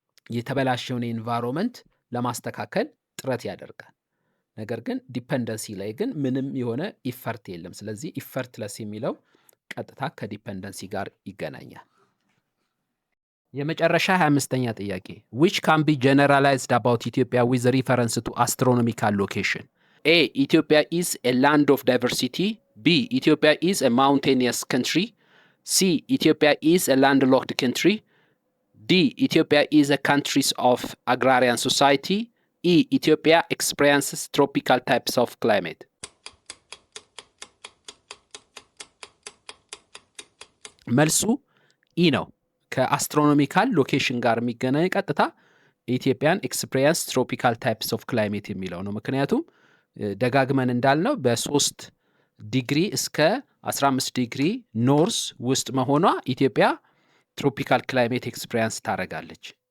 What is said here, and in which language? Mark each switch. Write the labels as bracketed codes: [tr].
[am] የተበላሸውን ኢንቫይሮንመንት ለማስተካከል ጥረት ያደርጋል። ነገር ግን ዲፔንደንሲ ላይ ግን ምንም የሆነ ኢፈርት የለም። ስለዚህ ኢፈርትለስ የሚለው ቀጥታ ከዲፔንደንሲ ጋር ይገናኛል። የመጨረሻ 25ኛ ጥያቄ [en] which can be generalized about Ethiopia with reference to astronomical location? A. Ethiopia is a land of diversity. B. Ethiopia is a mountainous country. C. Ethiopia is a landlocked country. D. Ethiopia is a country of agrarian society. E. Ethiopia experiences tropical types of climate. [am] መልሱ ኢ ነው። ከአስትሮኖሚካል ሎኬሽን ጋር የሚገናኝ ቀጥታ ኢትዮጵያን ኤክስፒሪየንስ ትሮፒካል ታይፕስ ኦፍ ክላይሜት የሚለው ነው። ምክንያቱም ደጋግመን እንዳልነው በ3 ዲግሪ እስከ 15 ዲግሪ ኖርዝ ውስጥ መሆኗ ኢትዮጵያ ትሮፒካል ክላይሜት ኤክስፒሪየንስ ታደርጋለች።